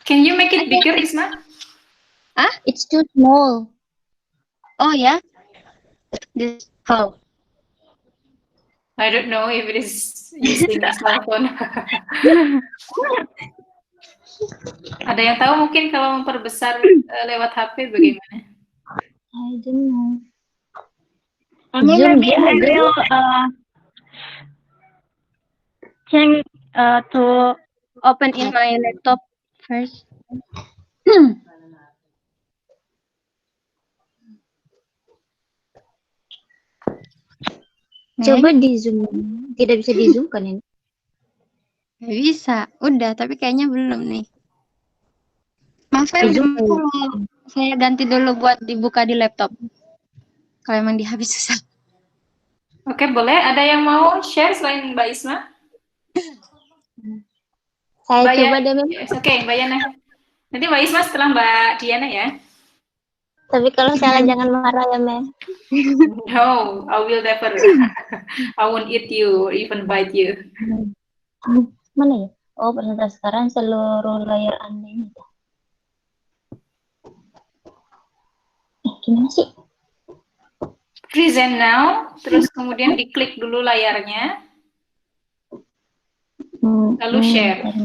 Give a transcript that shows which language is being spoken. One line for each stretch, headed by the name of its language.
English: Can you make it bigger, Isma? It's too small. Oh, yeah. This how? I don't know if it is using a cell phone.
Indonesian: Ada yang tahu mungkin kalau memperbesar lewat HP bagaimana?
English: I don't know. Maybe I will change to open in my laptop first.
Indonesian: Coba di zoom. Tidak bisa di zoom kan ini? Bisa, udah, tapi kayaknya belum nih. Maaf ya, saya ganti dulu buat dibuka di laptop. Kalau emang di HP susah. Oke, boleh. Ada yang mau share selain Mbak Isma? Saya coba deh, ma'am. Oke, Mbak Yana. Nanti Mbak Isma setelah Mbak Diana ya. Tapi kalau salah jangan marah ya, ma'am.
English: No, I will never. I won't eat you or even bite you.
Indonesian: Mana ya? Oh, presentasi sekarang seluruh layar Anda ini. Gimana sih?
English: Present now,
Indonesian: terus kemudian diklik dulu layarnya, lalu share.